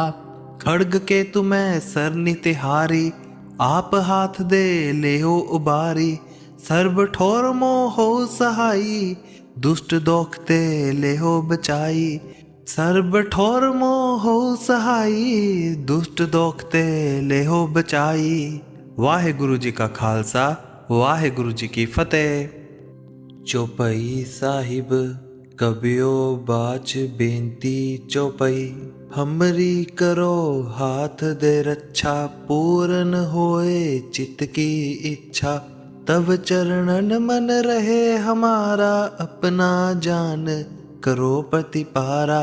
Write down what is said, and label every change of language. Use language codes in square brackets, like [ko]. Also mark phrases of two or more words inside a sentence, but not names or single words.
[bra] खड्ग के तुम्हें सरनि तिहारी, आप हाथ दे लेहो उबारी। सर्व ठोर मोह हो सहाई, दुष्ट दोखते लेहो बचाई। सर्ब ठोर मोह हो सहाई, दुष्ट दोखते लेहो बचाई। [pa] वाहेगुरु जी का खालसा, वाहेगुरु जी की फतेह। [bra] चौपाई साहिब कबियो बाच बेनती चौपाई, हमरी करो हाथ दे रक्षा, पूर्ण होए चित्त की इच्छा। तब चरणन मन रहे हमारा, अपना जान करो प्रतिपारा।